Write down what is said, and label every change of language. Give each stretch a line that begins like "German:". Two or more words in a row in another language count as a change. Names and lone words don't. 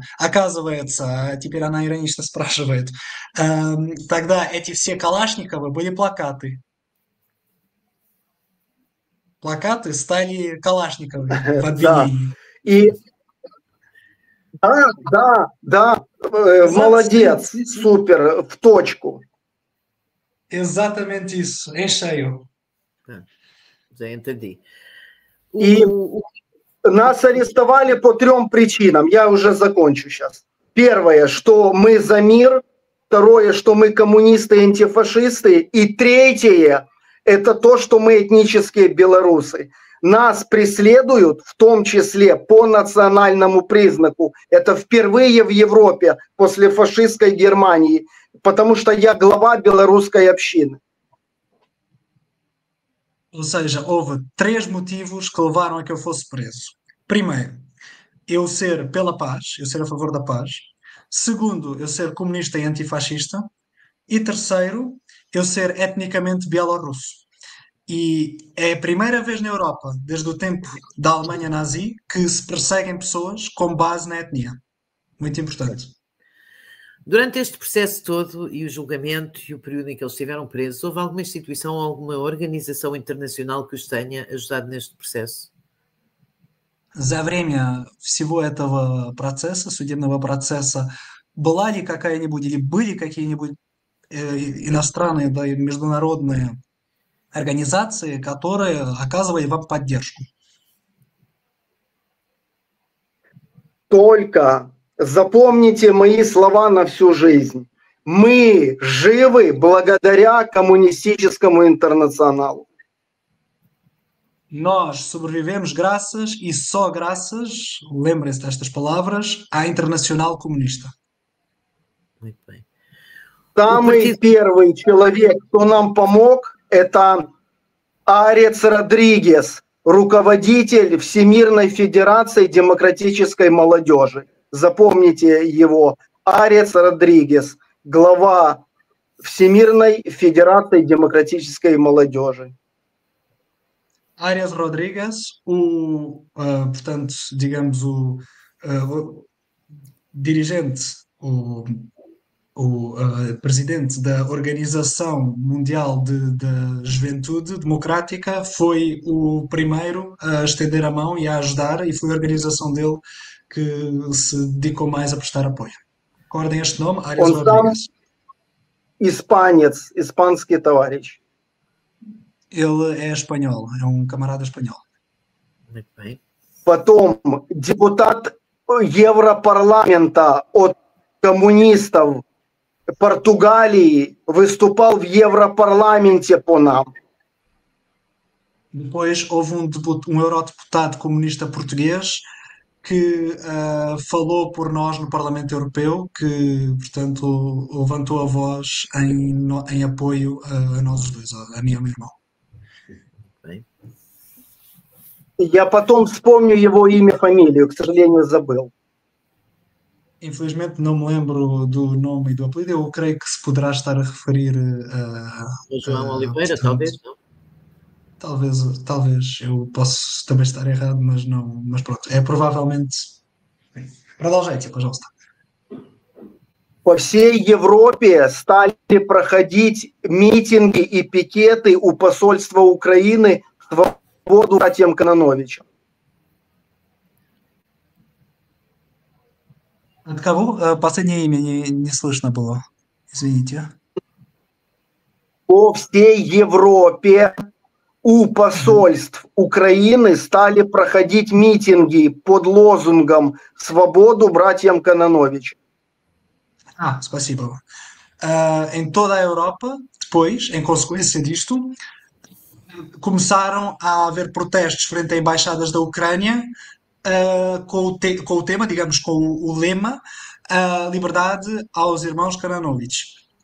Russian: Оказывается, теперь она иронично спрашивает, тогда эти все Калашниковы были плакаты. Плакаты стали Калашниковыми в обвинении. Да, молодец, супер, в точку.
Portuguese: Exatamente isso, em cheio. Já entendi.
Russian: И нас арестовали по 3 причинам. Я уже закончу сейчас. Первое, что мы за мир. Второе, что мы коммунисты и антифашисты. И третье, это то, что мы этнические белорусы. Нас преследуют, в том числе по национальному признаку. Это впервые в Европе после фашистской Германии, потому что я глава белорусской общины.
Portuguese: Ou seja, houve 3 motivos que levaram a que eu fosse preso. Primeiro, eu ser pela paz, eu ser a favor da paz. Segundo, eu ser comunista e antifascista. E terceiro, eu ser etnicamente bielorrusso. E é a primeira vez na Europa, desde o tempo da Alemanha nazi, que se perseguem pessoas com base na etnia. Muito importante. Durante este processo todo e o julgamento e o período em que eles estiveram presos, houve alguma instituição ou alguma organização internacional que os tenha ajudado neste processo?
Russian: За время всего этого процесса, судебного процесса, была ли какая-нибудь или были какие-нибудь иностранные, да, международные организации, которые оказывали вам поддержку? Только запомните мои слова на всю жизнь. Мы живы благодаря коммунистическому интернационалу.
Portuguese: Nós sobrevivemos graças e só graças, lembrem-se destas palavras, à Internacional Comunista. Muito bem.
Russian: Самый первый человек, кто нам помог, это Арец Родригес, руководитель Всемирной Федерации Демократической Молодежи. Запомните его. Арец Родригес, глава Всемирной
Portuguese: Federação Democrática
Russian: Молодежи.
Portuguese: Arias Rodrigues, portanto, digamos, o dirigente, o presidente da Organização Mundial de Juventude Democrática, foi o primeiro a estender a mão e a ajudar, e foi a organização dele que se dedicou mais a prestar apoio. Recordem este nome, Arias Rodrigues. Испанец, испанский товарищ. Ele é espanhol, é camarada espanhol. Muito bem.
Russian: Потом депутат Европарламента от коммунистов Португалии выступал в Европарламенте по нам.
Portuguese: Depois houve um eurodeputado comunista português que falou por nós no Parlamento Europeu, que, portanto, levantou a voz em apoio a nós dois, a mim e ao meu irmão.
Russian: Я потом вспомню его имя, фамилию, к сожалению, забыл.
Portuguese: Infelizmente não me lembro do nome e do apelido. Eu creio que se poderá estar a referir a João Oliveira, talvez, não? Talvez. Eu posso também estar errado, mas não. Mas pronto, é provavelmente.
Russian: Продолжайте, пожалуйста. По всей Европе стали проходить митинги и пикеты у посольства Украины свободу братьям Кононовичам. От кого? Последнее имя не слышно было. Извините. По всей Европе у посольств Украины стали проходить митинги под лозунгом «Свободу братьям Кононовичам». Спасибо.
Portuguese: Em toda a Europa, depois, em consequência disto, começaram a haver protestos frente a embaixadas da Ucrânia com o tema, digamos, com o lema liberdade aos irmãos Karanovich.